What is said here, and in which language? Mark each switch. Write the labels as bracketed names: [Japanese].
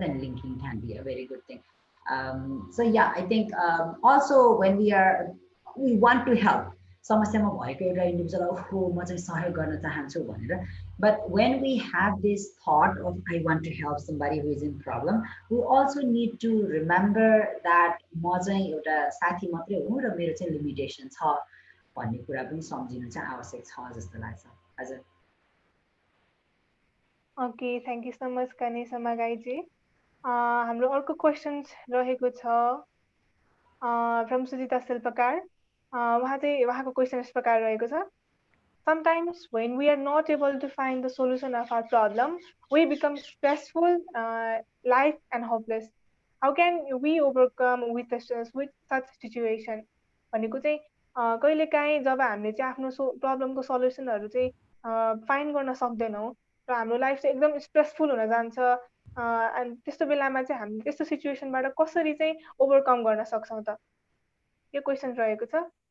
[English] Then linking can be a very good thing. So yeah I think also when we want to help [Nepali] समस्यामा भएको एउटा individual ओहो म चाहिँ सहयोग गर्न चाहन्छु भनेर [English] but when we have this thought of I want to help somebody who is in problem we also need to remember that [Nepali] म चाहिँ एउटा साथी मात्रै हुँ र मेरो चाहिँ लिमिटेसन छ भन्ने कुरा पनि सम्झिनु चाहिँ आवश्यक छ जस्तो लाग्छ। हजुर [English] Okay thank you so much Ganesh Amagai ji. [Nepali] हाम्रो अर्को क्वेसन रहेको छ फ्रम सुजिता शिल्पकार। उहाँको क्वेसन यस प्रकार रहेको छ [English] Sometimes when we are not able to find the solution of our problem, we become stressful, life and hopeless. How can we overcome with such situation? [Nepali] भनेको चाहिँ कहिलेकाहीँ जब हामीले चाहिँ आफ्नो प्रब्लमको सल्युसनहरू चाहिँ फाइन्ड गर्न सक्दैनौँ र हाम्रो लाइफ चाहिँ एकदम स्ट्रेसफुल हुन जान्छ अनि त्यस्तो बेलामा चाहिँ हामी त्यस्तो सिचुएसनबाट कसरी चाहिँ ओभरकम गर्न सक्छौँ त यो क्वेसन रहेको छ।